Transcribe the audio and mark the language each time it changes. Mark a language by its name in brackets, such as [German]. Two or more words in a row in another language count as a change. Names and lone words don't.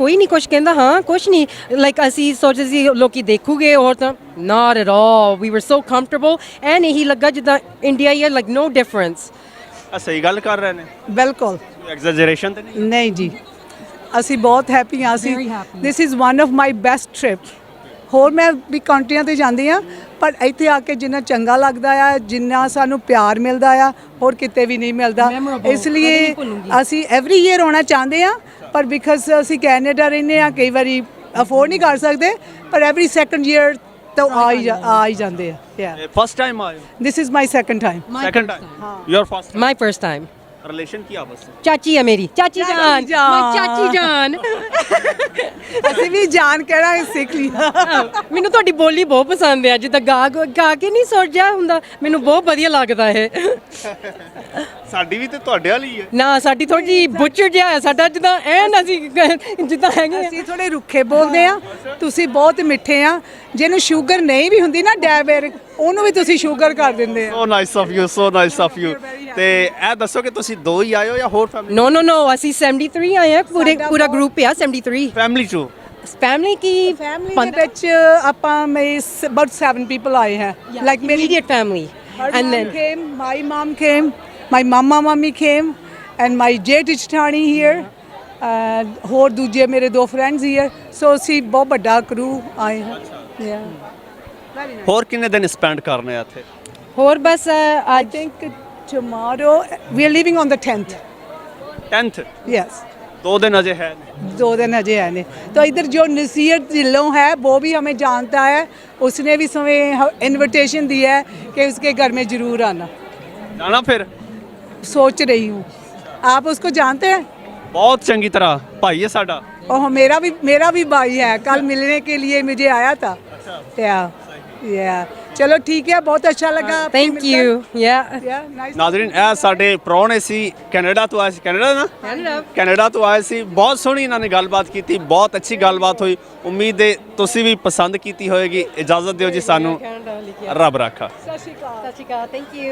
[Punjabi] ਕੋਈ ਨਹੀਂ ਕੁਛ ਕਹਿੰਦਾ, ਹਾਂ ਕੁਛ ਨਹੀਂ ਲਾਈਕ ਅਸੀਂ ਸੋਚਦੇ ਸੀ ਲੋਕੀ ਦੇਖੂਗੇ ਹੋਰ ਤਾਂ [English] not at all we were so comfortable and [Punjabi] ਇਹੀ ਲੱਗਾ ਜਿੱਦਾਂ ਇੰਡੀਆ ਹੀ ਹੈ [English] like no difference। [Punjabi] ਸਹੀ ਗੱਲ ਕਰ ਰਹੇ ਨੇ ਬਿਲਕੁਲ ਐਗਜ਼ੈਜਰੇਸ਼ਨ ਤੇ ਨਹੀਂ ਜੀ। ਅਸੀਂ ਬਹੁਤ [English] ਹੈਪੀ [Punjabi] ਹਾਂ। ਅਸੀਂ [English] this is one of my best trip. [Punjabi] ਹੋਰ ਮੈਂ ਵੀ ਕੰਟਰੀਆਂ 'ਤੇ ਜਾਂਦੀ ਹਾਂ ਪਰ ਇੱਥੇ ਆ ਕੇ ਜਿੰਨਾ ਚੰਗਾ ਲੱਗਦਾ ਆ, ਜਿੰਨਾ ਸਾਨੂੰ ਪਿਆਰ ਮਿਲਦਾ ਆ, ਹੋਰ ਕਿਤੇ ਵੀ ਨਹੀਂ ਮਿਲਦਾ। ਇਸ ਲਈ ਅਸੀਂ [English] every year [Punjabi] ਆਉਣਾ ਚਾਹੁੰਦੇ ਹਾਂ ਪਰ ਬਿਕਾਜ਼ ਅਸੀਂ ਕੈਨੇਡਾ ਰਹਿੰਦੇ ਹਾਂ, ਕਈ ਵਾਰੀ ਅਫੋਰਡ ਨਹੀਂ ਕਰ ਸਕਦੇ, ਪਰ [English] every second year [Punjabi] ਤਾਂ ਆ ਹੀ ਜਾਂਦੇ ਆ। [English] first time [Punjabi] ਆਏ? [English] this is my second time. second time your first my first time। [Punjabi] ਰਿਲੇਸ਼ਨ ਕੀ ਆਪਸ ਵਿੱਚ? ਚਾਚੀ ਹੈ ਮੇਰੀ, ਚਾਚੀ ਜਾਨ ਚਾਚੀ ਜਾਨ। ਅਸੀਂ ਵੀ ਜਾਨ ਕਹਿਣਾ ਸਿੱਖ ਲਿਆ। ਮੈਨੂੰ ਤੁਹਾਡੀ ਬੋਲੀ ਬਹੁਤ ਪਸੰਦ ਆ, ਜਿੱਦਾਂ ਗਾ ਕੇ ਨਹੀਂ ਸੋਚਿਆ ਹੁੰਦਾ, ਮੈਨੂੰ ਬਹੁਤ ਵਧੀਆ ਲੱਗਦਾ ਇਹ। ਸਾਡੀ ਵੀ ਤੇ ਤੁਹਾਡੇ ਵਾਲੀ ਹੈ ਨਾ, ਸਾਡੀ ਥੋੜੀ ਜਿਹੀ ਬੁੱਚਰ ਜਿਹਾ ਹੈ ਸਾਡਾ, ਜਿੱਦਾਂ ਐਨ ਅਸੀਂ ਜਿੱਦਾਂ ਹੈਗੇ ਅਸੀਂ ਥੋੜੇ ਰੁੱਖੇ ਬੋਲਦੇ ਆ, ਤੁਸੀਂ ਬਹੁਤ ਮਿੱਠੇ ਆ। ਜਿਹਨੂੰ ਸ਼ੂਗਰ ਨਹੀਂ ਵੀ ਹੁੰਦੀ ਨਾ ਡਾਇਬੈਟਿਕ, ਉਹਨੂੰ ਵੀ ਤੁਸੀਂ ਸ਼ੂਗਰ ਕਰ ਦਿੰਦੇ ਆ। [English] so nice of you, so nice of you. [Punjabi] ਤੇ ਇਹ ਦੱਸੋ ਕਿ ਤੁਸੀਂ ਦੋ ਹੀ ਆਏ ਹੋ ਜਾਂ ਹੋਰ ਫੈਮਿਲੀ? ਨੋ ਅਸੀਂ 73 ਆਏ ਆ, ਪੂਰਾ ਗਰੁੱਪ ਆ 73 ਫੈਮਿਲੀ ਚੋਂ। ਫੈਮਿਲੀ ਕੀ ਫੈਮਿਲੀ ਦੇ ਵਿੱਚ ਆਪਾਂ [English] about 7 people [Punjabi] ਆਏ ਹੈ ਲਾਈਕ ਮੇਰੀ [English] immediate family and then came, my mom came, my mummy came and my [Punjabi] ਜੇਠ ਜਠਾਣੀ [English] here [Punjabi] ਹੋਰ ਦੂਜੇ ਮੇਰੇ [English] 2 friends here। [Punjabi] ਸੋ ਅਸੀਂ ਬਹੁਤ ਵੱਡਾ ਕਰੂ ਆਏ ਹਾਂ। ਹੋਰ ਕਿੰਨੇ ਦਿਨ ਸਪੈਂਡ ਕਰਨੇ ਆ ਇੱਥੇ? ਹੋਰ ਬਸ [English] I think tomorrow we are leaving on the 10th yes [Hindi] 2 दिन अजय है। 2 दिन अजय है ने। तो इधर जो नसीहत ढिल्लों है वो भी हमें जानता है, उसने भी हमें इनविटेशन दी है कि उसके घर में ज़रूर आना। जाना फिर? सोच रही हूँ। आप उसको जानते हैं? [Punjabi] ਬਹੁਤ ਚੰਗੀ ਤਰ੍ਹਾਂ ਭਾਈ ਹੈ ਸਾਡਾ। [Hindi] और मेरा भी भाई है, कल मिलने के लिए मुझे आया था। या चलो ठीक है, बहुत अच्छा लगा। [English] thank you या [Punjabi] नाज़रीन ਇਹ ਸਾਡੇ ਪ੍ਰਾਹੁਣੇ ਸੀ, ਕੈਨੇਡਾ ਤੋਂ ਆਏ ਸੀ। ਕੈਨੇਡਾ ਤੋਂ ਆਏ ਸੀ। ਬਹੁਤ ਸੋਹਣੀ ਇਹਨਾਂ ਨੇ ਗੱਲਬਾਤ ਕੀਤੀ, ਬਹੁਤ ਅੱਛੀ ਗੱਲਬਾਤ ਹੋਈ। ਉਮੀਦ ਹੈ ਤੁਸੀਂ ਵੀ ਪਸੰਦ ਕੀਤੀ ਹੋਏਗੀ। ਇਜਾਜ਼ਤ ਦਿਓ ਜੀ ਸਾਨੂੰ, ਰੱਬ ਰਾਖਾ। ਸਤਿ ਸ਼੍ਰੀ ਅਕਾਲ। [English] thank you.